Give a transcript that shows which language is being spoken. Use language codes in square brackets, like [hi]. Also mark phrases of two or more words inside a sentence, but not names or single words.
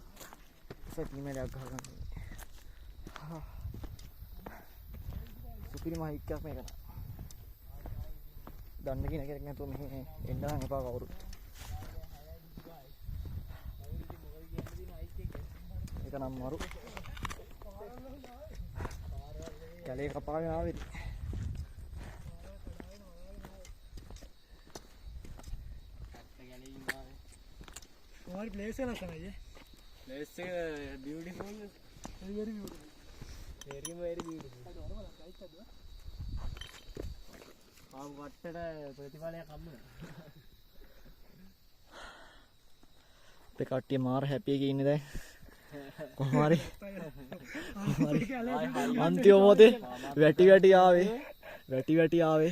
[si] ඒක ගිනි මැලයක් ගහගන්න ඕනේ. සුපිරිම හයික් එකක් මේක. දන්න කෙනෙක් නැතුව මෙහෙ එන්න නම් එපා කවුරුත්. ඒක නම් මරු. කැලේ කපාගෙන ආවේද? [hi] तुम्हारी प्लेस है ना समझे [en] place से beautiful very beautiful very very beautiful [si] आप වට්ටට ප්‍රතිඵලයක් හම්බුණා. අපේ කට්ටිය මාර හැපි එකේ ඉන්නේ දැන්. කොහොම හරි අන්තිම මොහොතේ වැටි ආවේ.